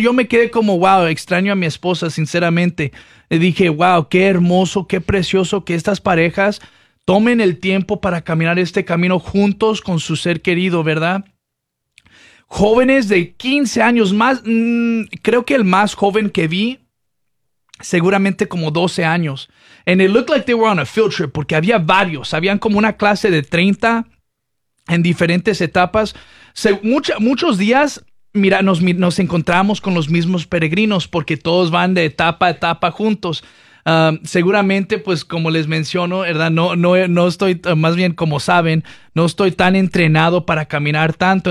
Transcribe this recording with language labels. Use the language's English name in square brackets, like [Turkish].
[Spanish] Yo me quedé como, wow, extraño a mi esposa, sinceramente. Le dije, wow, qué hermoso, qué precioso que estas parejas tomen el tiempo para caminar este camino juntos con su ser querido, ¿verdad? Jóvenes de 15 años más, creo que el más joven que vi seguramente como 12 años. [English] And it looked like they were on a field trip [Spanish] porque había varios. Habían como una clase de 30 en diferentes etapas. Muchos días, mira, nos encontramos con los mismos peregrinos porque todos van de etapa a etapa juntos. Seguramente, pues como les menciono, ¿verdad? No estoy, más bien como saben, no estoy tan entrenado para caminar tanto.